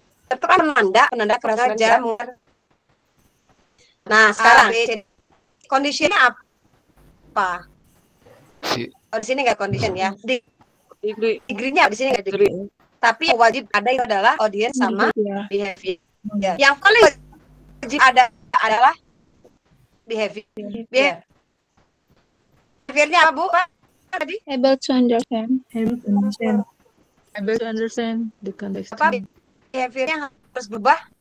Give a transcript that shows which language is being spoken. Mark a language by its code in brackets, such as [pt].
[id] Itu kan penanda prasaja. Nah, sekarang kondisinya apa? Oh, di sini nggak condition ya. Degree-nya di sini nggak degree. Tapi yang wajib ada itu adalah audience sama behavior. Yang paling wajib ada adalah behavior. Behaviornya apa Bu? Tadi? [en] Able to understand. Able to understand the context. [id] Apa behaviornya harus berubah?